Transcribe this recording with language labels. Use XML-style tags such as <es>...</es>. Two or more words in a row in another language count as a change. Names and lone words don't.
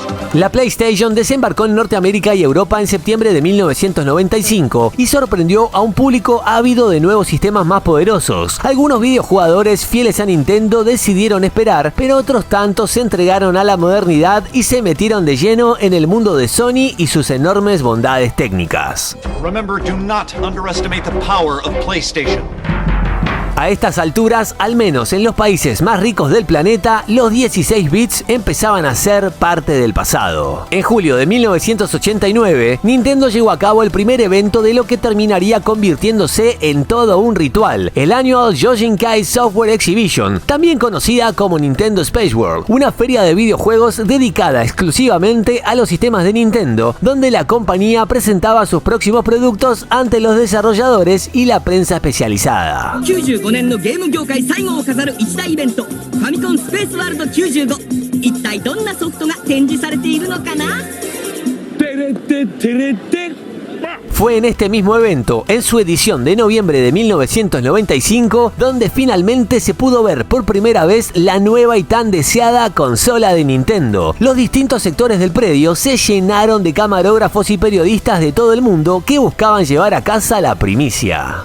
<es>La PlayStation desembarcó en Norteamérica y Europa en septiembre de 1995 y sorprendió a un público ávido de nuevos sistemas más poderosos. Algunos videojugadores fieles a Nintendo decidieron esperar, pero otros tantos se entregaron a la modernidad y se metieron de lleno en el mundo de Sony y sus enormes bondades técnicas.</es> <en>Remember, do not underestimate the power of PlayStation.</en> <es>A estas alturas, al menos en los países más ricos del planeta, los 16 bits empezaban a ser parte del pasado. En julio de 1989, Nintendo llevó a cabo el primer evento de lo que terminaría convirtiéndose en todo un ritual, el Annual Yoshinkai Software Exhibition, también conocida como Nintendo Space World, una feria de videojuegos dedicada exclusivamente a los sistemas de Nintendo, donde la compañía presentaba sus próximos productos ante los desarrolladores y la prensa especializada.</es> <ja>95 年のゲーム業界最後を飾る一大イベント、ファミコンスペースワールド95。一体どんなソフトが展示されているのかな？</ja> <es>Fue en este mismo evento, en su edición de noviembre de 1995, donde finalmente se pudo ver por primera vez la nueva y tan deseada consola de Nintendo. Los distintos sectores del predio se llenaron de camarógrafos y periodistas de todo el mundo que buscaban llevar a casa la primicia.</es>